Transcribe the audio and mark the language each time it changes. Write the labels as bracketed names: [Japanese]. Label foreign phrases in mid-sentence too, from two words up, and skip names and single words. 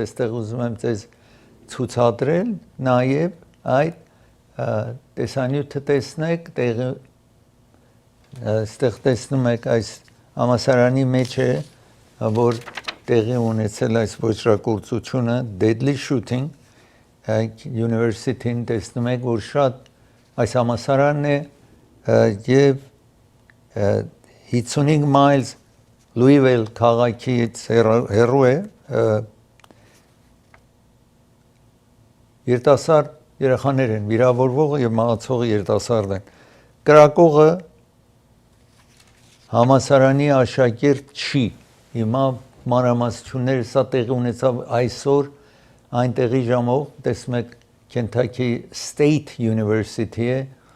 [Armenian] այստեղ ուզում եմ ձեզ ցուցադրել նաեւ այդ տեսանյութը տեսնեք տեղը այստեղ տեսնում եք այս համալսարանի մեջ է որ տեղի ունեցել այս ոճրագործությունը [English] deadly shooting university- [Armenian] ն տեսնում եք որ շատ այս համալսարանն է եւ 55 miles Louisville քաղաքից հեռու է երիտասարդ երեխաներ են վիրավորվողը եւ մահացողը երիտասարդ են կրակողը համալսարանի աշակերտ չի հիմա մանրամասնությունները սա տեղի ունեցավ այսօր այնտեղի ժամով տեսնում եք Kentucky State University է